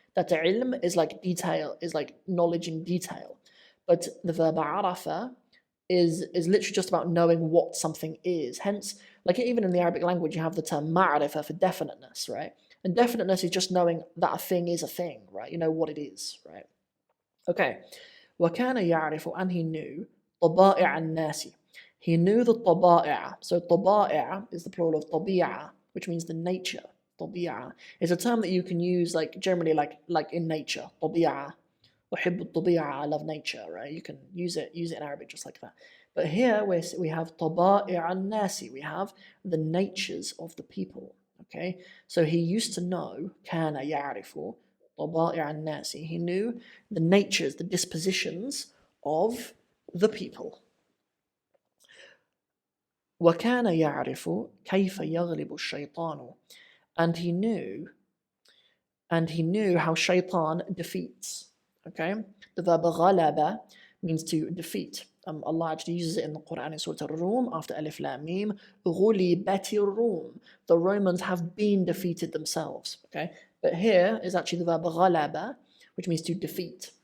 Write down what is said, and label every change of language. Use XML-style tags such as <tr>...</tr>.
<en>That ilm is like detail, is like knowledge in detail. But the verb arafa is literally just about knowing what something is. Hence, like even in the Arabic language, you have the term ma'rifa for definiteness, right? And definiteness is just knowing that a thing is a thing, right? You know what it is, right? Okay.</en> <ar>وَكَانَ يَعْرِفُ,</ar> <en>and he knew</en> <ar>طَبَائِعَ النَّاسِ.</ar> <en>He knew the طَبَائِعَ. So طَبَائِعَ is the plural of طَبِيعَ, which means the nature. طبيعة is a term that you can use like generally like in nature.</en> <ar>طبيعة. أحب الطبيعة,</ar> <en>I love nature, right? You can use it in Arabic just like that. But here we have</en> <ar>طبائع الناس.</ar> <en>We have the natures of the people. Okay, so he used to know</en> <ar>كان يعرف طبائع الناس.</ar> <en>He knew the natures, the dispositions of the people.</en> <ar>وكان يعرف كيف يغلب الشيطان.</ar> <en>And he knew how shaytan defeats. Okay, the verb ghalaba means to defeat. Allah actually uses it in the Quran in Surah Al-Rum after Alif Lam Mim.</en> <ar>غُلِبَتِ الرُّوم.</ar> <en>The Romans have been defeated themselves. Okay, but here is actually the verb ghalaba, which means to defeat.</en>